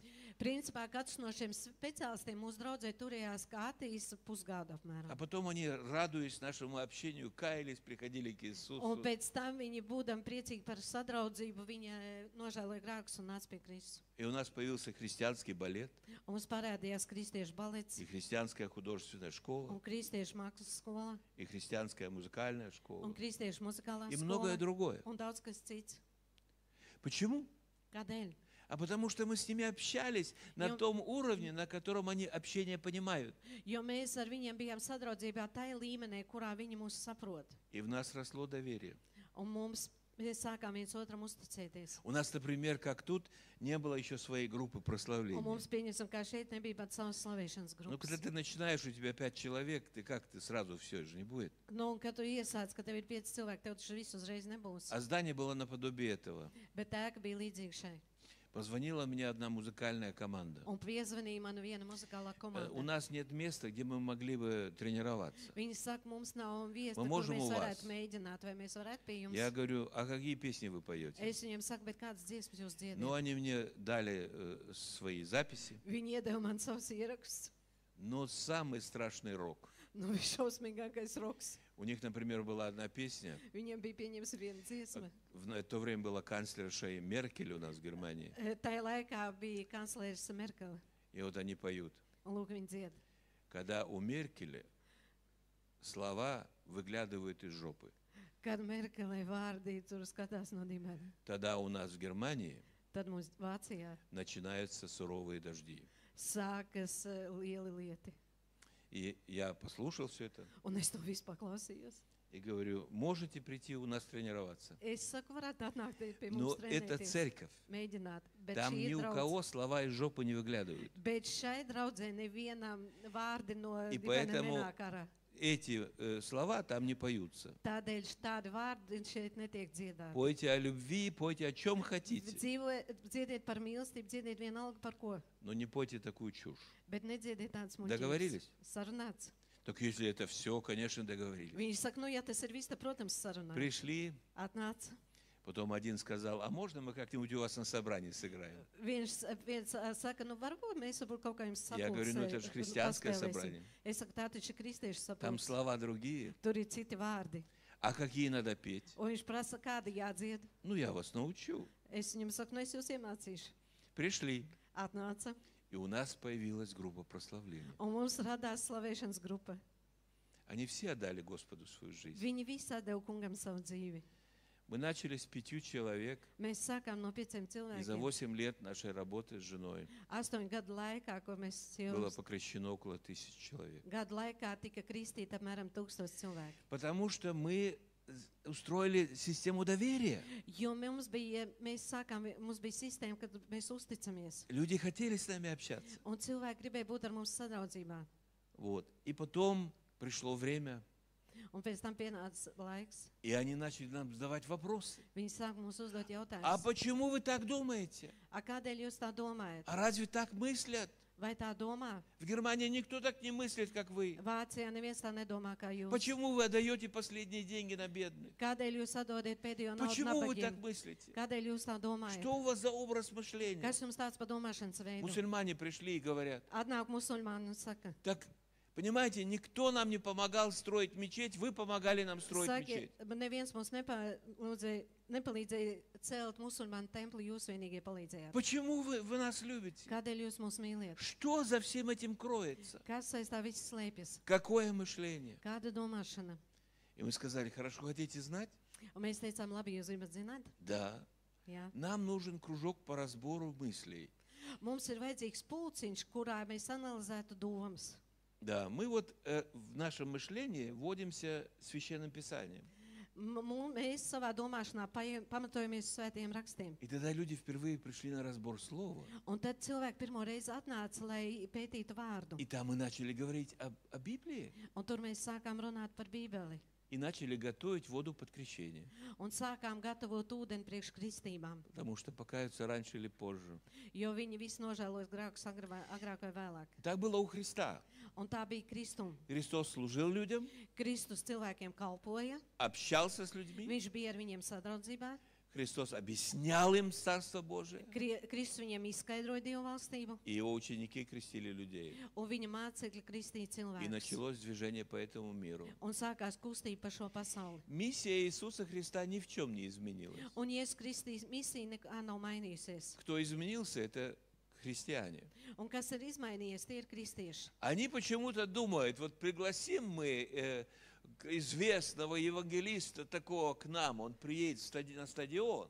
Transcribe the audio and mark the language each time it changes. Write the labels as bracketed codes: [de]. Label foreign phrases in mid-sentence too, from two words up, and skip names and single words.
[lv] Principā katrs no šiem speciālistiem mūsu draudzē turējās kā ateists pusgadu [ru] А [lv] apmēram. [ru] потом они, радуясь нашему общению, каялись, приходили к [lv] Un [ru] Иисусу. [lv] pēc tam viņi, būdami priecīgi par sadraudzību, viņi nožēloja grēkus un nāca pie Kristus. [ru] И у нас появился христианский балет [lv] Un mums parādījās kristiešu balets [ru] и христианская художественная [lv] un [ru] школа, [lv] kristiešu mākslas skola [ru] и христианская музыкальная [lv] un [ru] школа, [lv] kristiešu muzikālā [ru] и многое [lv] skola [ru] другое. [lv] un daudz kas cits. [ru] Почему? [lv] Kādēļ? [ru] А потому что мы с ними общались на Я- том уровне, на котором они общение понимают. [lv] Jo mēs ar viņiem bijām sadraudzībā tajā līmenī, kurā viņi mūs saprot. [ru] И в нас росло доверие. [lv] Un mēs sākām viens otram uzticēties. [ru] У нас, например, как тут, не было еще своей группы [lv] Un [ru] прославления. [lv] mums, pieņemsim, kā šeit nebija pat savas slavēšanas [ru] Ну, когда [lv] grupas. [ru] ты начинаешь, у тебя 5 человек, ты сразу все же не будет. [lv] Nu, un kad tu iesāc, ka tev ir 5 cilvēki, tev tas viss uzreiz nebūs. [ru] А здание было наподобие этого. [lv] Bet ēka bija līdzīga šai. [ru] Позвонила мне одна музыкальная команда. [lv] Un piezvanīja man viena muzikālā [ru] У [lv] komanda. [ru] нас нет места, где мы могли бы тренироваться. [lv] Viņi saka, mums nav viesta, [ru] Мы [lv] kur [ru] можем [lv] mēs [ru] у вас. [lv] varētu mēģināt, vai mēs varētu pie jums. [ru] Я говорю, а какие песни вы поете? [lv] Es viņiem saku, bet kādas dziesmas jūs [ru] Ну, [lv] dziediet? [ru] они мне дали свои записи. [lv] Viņi iedeva man savus ierakstus. [ru] Но самый страшный рок. [lv] Nu, visšausmīgākais roks. [ru] У них, например, была одна песня. [lv] Viņiem bija pieņems viena dziesma. [ru] В то время была канцлерша Меркель у нас в Германии. [lv] Tajā laikā bija kanclērs Merkele. [ru] И вот они поют. [lv] Un lūk, viņi dzied. [ru] Когда у Меркеля слова выглядывают из жопы, [lv] Kad Merkelei vārdi tur skatās no dibena, [ru] тогда у нас в Германии [lv] tad mums Vācijā [ru] начинаются суровые дожди. [lv] sākas lieli lieti. [ru] И я послушал все это [lv] Un es to visu paklausījos. [ru] и говорю, можете прийти у нас тренироваться. [lv] Es saku, varētu atnākt pie [ru] Но [lv] mums [ru] это [lv] trenēties, [ru] церковь. [lv] mēģināt. Bet, [ru] Там [lv] šī [ru] ни [lv] ir [ru] у [lv] draudze. [ru] кого слова из жопы не выглядывают. [lv] Bet šai draudzē nevienam vārdi no [ru] И [lv] divainiem [ru] поэтому [lv] nenāk ārā. [ru] эти слова там не поются. [lv] Tādēļ tādi vārdi šeit netiek dziedāti. [ru] Пойте о любви, пойте о чем хотите, [lv] Dziediet par mīlestību, dziediet vienalga par ko. [ru] но не пойте такую чушь. [lv] Bet nedziediet tādas muļķības. [ru] Договорились? [lv] Sarunāts. [ru] Так если это все, конечно, договорились. [lv] Viņš saka, nu, ja tas ir viss, tad, protams, sarunāts. [ru] Пришли, [lv] Atnāca. [ru] потом один сказал, а можно мы как-нибудь у вас на собрании сыграем? [lv] Viens saka, nu, varbūt mēs varbūt kaut kā jums [ru] Я говорю, ну это же [lv] sapulcē [ru] христианское [lv] paspēlēsim. [ru] собрание. [lv] Es saku, tā taču ir kristiešu [ru] Там [lv] sapulce. [ru] слова другие. [lv] Tur ir citi vārdi. [ru] А какие надо петь? [lv] Un viņš prasa, kādi jādzied. [ru] Ну, я вас научу. [lv] Es viņam saku, nu, es jūs iemācīšu. [ru] Пришли, [lv] Atnāca. [ru] и у нас появилась группа прославления. [lv] Un mums radās slavēšanas grupa. [ru] Они все отдали Господу свою жизнь. [lv] Viņi visi atdeva kungam savu dzīvi. [ru] Мы начали с 5 человек, [lv] Mēs sākām no 5 [ru] и за [lv] cilvēkiem. [ru] 8 лет нашей работы с женой [lv] 8 gadu laikā, ko mēs [ru] было [lv] jau [ru] покрещено около 1000 человек. [lv] gadu laikā tika kristīti apmēram 1000 cilvēku. [ru] Потому что мы устроили систему доверия. [lv] Jo mums bija sistēma, kad mēs uzticamies. [ru] Люди хотели с нами общаться. [lv] Un cilvēki gribēja būt ar mums sadraudzībā. [ru] Вот. И потом пришло время, [lv] Un pēc tam pienāca laiks. [ru] и они начали нам задавать вопросы. [lv] Viņi sāk mums uzdot [ru] А [lv] jautājumus. [ru] почему вы так думаете? [lv] A, kādēļ jūs tā domājat? [ru] А разве так мыслят? [lv] Vai tā domā? [ru] В Германии никто так не мыслит, как вы. [lv] Vācijā neviens tā nedomā kā jūs. [ru] Почему вы отдаете последние деньги на бедных? [lv] Kādēļ jūs atdodiet pēdējo naudu [ru] Почему вы так [lv] nabagiem? [ru] мыслите? [lv] Kādēļ jūs tā domājat? [ru] Что у вас за образ мышления? [lv] Kas jums tāds pa domāšanas veidu? [ru] Мусульмане пришли и говорят, [lv] Atnāk musulmāni un saka, [ru] так, понимаете, никто нам не помогал строить мечеть, вы помогали нам строить мечеть. [lv] neviens mums nepalīdzēja celt musulmaņu templi, jūs vienīgie palīdzējāt. [ru] Почему вы нас любите? [lv] Kādēļ jūs mūs mīliet? [ru] Что за всем этим кроется? [lv] Kas aiz tā viss slēpjas? [ru] Какое мышление? [lv] Kāda domāšana? [ru] И мы сказали, хорошо, хотите знать? [lv] Un mēs teicām, labi, jūs gribat zināt? [ru] Да. [lv] Jā. [ru] Нам нужен кружок по разбору мыслей. [lv] Mums ir vajadzīgs pulciņš, kurā mēs analizētu domas. [ru] Да, мы вот в нашем мышлении вводимся Священным Писанием. [lv] Mēs savā domāšanā pamatojamies uz svētajiem rakstiem. [ru] И тогда люди впервые пришли на разбор слова. [lv] Un tad cilvēki pirmo reizi atnāca, lai pētītu vārdu. [ru] И там мы начали говорить о Библии. [lv] Un tur mēs sākām runāt par Bībeli. [ru] И начали готовить воду под крещение. [lv] Un sākām gatavot ūdeni priekš kristībām. [ru] Потому что покаются раньше или позже. [lv] Jo viņi visi nožēlos grēkus agrāk vai vēlāk. [ru] Так было у Христа. [lv] Un tā bija Kristuma. [ru] Христос служил людям, [lv] Kristus cilvēkiem kalpoja, [ru] общался с людьми. [lv] viņš bija ar viņiem sadraudzībā, [ru] Христос объяснял им Царство Божие. [lv] Kristus viņiem izskaidroja Dievu valstību, [ru] И его ученики крестили людей. [lv] un viņa mācekļi kristīja [ru] И [lv] cilvēkus. [ru] началось движение по этому миру. [lv] Un sākās kustība pa šo pasauli. [ru] Миссия Иисуса Христа ни в чем не изменилась. [lv] Un Jēzus Kristus misija nekā nav mainījusies. [ru] Кто изменился, это христиане. [lv] Un kas ir izmainījies, tie ir kristieši. [ru] Они почему-то думают, вот пригласим мы известного евангелиста такого к нам, он приедет на стадион.